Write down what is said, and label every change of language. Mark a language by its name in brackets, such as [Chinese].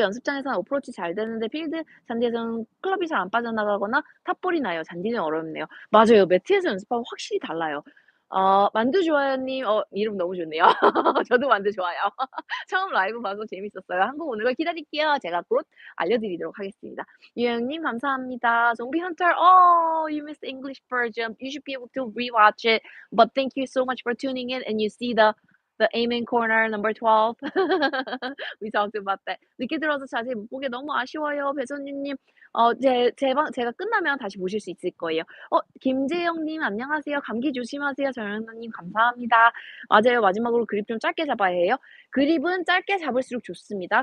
[Korean] 연습장에서는 어프로치 잘 되는데 필드 잔디에서는 클럽이 잘 안 빠져나가거나 탑볼이 나요. 잔디는 어렵네요. 맞아요. 매트에서 연습하면 확실히 달라요. 만두 좋아요님 이름 너무 좋네요. 저도 만두 좋아요. 처음 라이브 봐서 재밌었어요. 한국 오는 걸 기다릴게요. 제가 곧 알려드리도록 하겠습니다. 유영님 감사합니다. [English] Zombie Hunter, oh, you missed the English version. You should be able to rewatch it. But thank you so much for tuning in and you see the Aimee corner number 12. We talked about that. [Korean] 늦게 들어서 자세히 못 보게 너무 아쉬워요. 배선유님, 제가 끝나면 다시 보실 수 있을 거예요. 김재영님 안녕하세요. 감기 조심하세요. 정연아님 감사합니다. 맞아요. 마지막으로 그립 좀 짧게 잡아야 해요. 그립은 짧게 잡을수록 좋습니다.